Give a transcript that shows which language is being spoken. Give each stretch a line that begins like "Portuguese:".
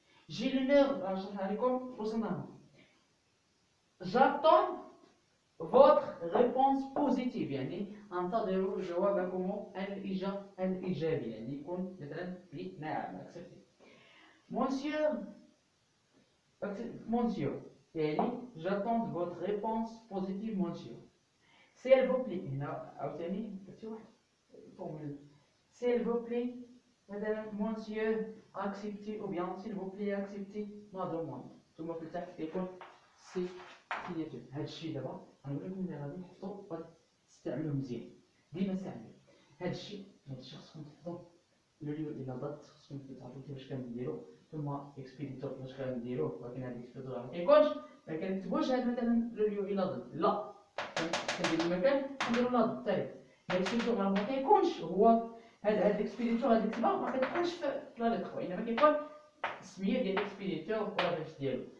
Arabic: جي لونور نشرحها لكم وصلنا. j'attends votre réponse positive يعني انتظروا جوابكم الإيجابي. يعني يكون مثلا نعم accepté.
French: Monsieur يعني j'attends votre réponse positive monsieur. s'il vous plaît هنا عاوتاني درتي واحد فورمول s'il vous plaît مثلا monsieur acceptez ou bien s'il vous plaît acceptez ma demande.
Arabic: ثم في التحت كيكون سي سيجاتور. هادشي دابا غنقول لكم اللي غادي تحفظوا غادي تستعملوه مزيان. ديما استعملوه هادشي خصكم تحفظوا لو ليو الى دات خصكم تعرفوا كيفاش كنديروا. ثم اكسبيديتور كيفاش كنديروه. ولكن هاد اكسبيديتور ما كيكونش ما كنكتبوش هاد مثلا لو ليو الى دات لا كنديروا المكان كنديروا لا دات حتى الاكسبيديتور ما كيكونش هو هاد الاكسبيديتور هاد الكتابه ما كتكونش في لا ليتر وانما كيكون السميه ديال الاكسبيديتور ولا باش ديالو.